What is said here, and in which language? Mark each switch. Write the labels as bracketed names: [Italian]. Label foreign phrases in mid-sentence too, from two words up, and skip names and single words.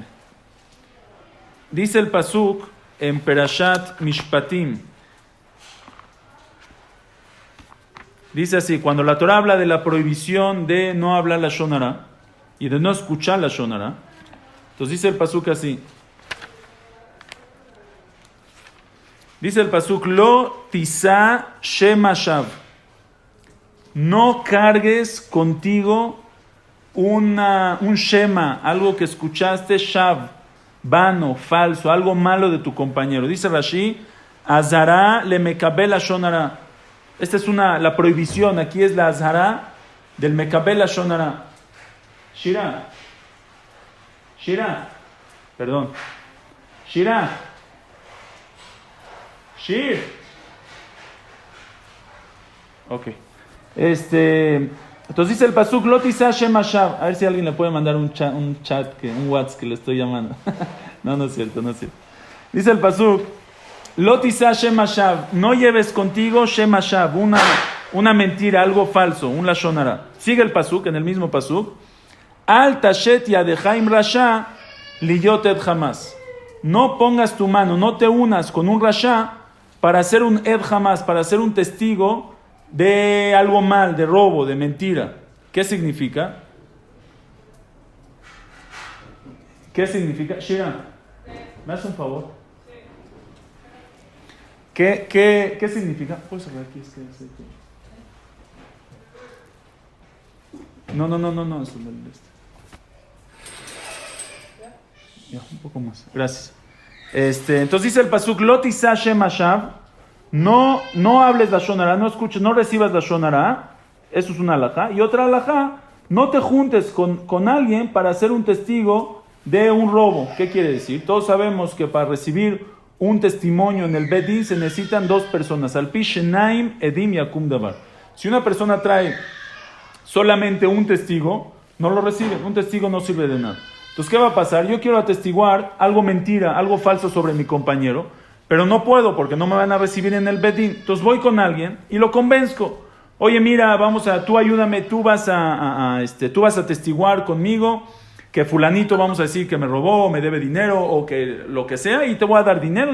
[Spanish] Dice el pasuk en Perashat Mishpatim. Dice así, cuando la Torah habla de la prohibición de no hablar la [Hebrew] לשון הרע [Spanish] y de no escuchar la [Hebrew] לשון הרע, [Spanish] entonces dice el pasuk así. [Hebrew] Dice el pasuk, לא תשא שמע שוא. [Spanish] No cargues contigo un shema, algo que escuchaste, shav, vano, falso, algo malo de tu compañero. Dice Rashi, [Hebrew] אזהרה למקבל לשון הרע. [Spanish] Esta es la prohibición, aquí es la azara del [Hebrew] מקבל לשון הרע. [Spanish] Shira, perdón. Shir. Ok. Entonces dice el pasuk, [Hebrew] לא תשא שמע שוא. [Spanish] A ver si alguien le puede mandar un chat, un WhatsApp que le estoy llamando. No es cierto. Dice el pasuk, [Hebrew] לא תשא שמע שוא. [Spanish] No lleves contigo [Hebrew] שמע שוא, [Spanish] una mentira, algo falso, un [Hebrew] לשון הרע. [Spanish] Sigue el pasuk, en el mismo pasuk. [Hebrew] אל תשת ידך עם רשע להיות עד חמס. [Spanish] No pongas tu mano, no te unas con un rasha para hacer un [Hebrew] עד חמס, [Spanish] para ser un testigo de algo mal, de robo, de mentira. ¿Qué significa? Shira, ¿me haces un favor? ¿Qué significa? ¿Puedes hablar aquí? No, eso no es ya, un poco más. Gracias. Entonces dice el pasuk, [Hebrew] לא תשא שמע שוא. [Spanish] No hables [Hebrew] לשון הרע, [Spanish] no escuches, no recibas [Hebrew] לשון הרע. [Spanish] Eso es una halajá. Y otra halajá, no te juntes con alguien para ser un testigo de un robo. ¿Qué quiere decir? Todos sabemos que para recibir un testimonio en el [Hebrew] בית דין [Spanish] se necesitan dos personas. [Hebrew] על פי שנים עדים יקום דבר. [Spanish] Si una persona trae solamente un testigo, no lo recibe. Un testigo no sirve de nada. Entonces, ¿qué va a pasar? Yo quiero atestiguar algo mentira, algo falso sobre mi compañero, pero no puedo porque no me van a recibir en el [Hebrew] בית דין. [Spanish] Entonces voy con alguien y lo convenzco. Oye, mira, tú ayúdame, tú vas a atestiguar conmigo que fulanito, vamos a decir, que me robó, o me debe dinero, o que lo que sea, y te voy a dar dinero.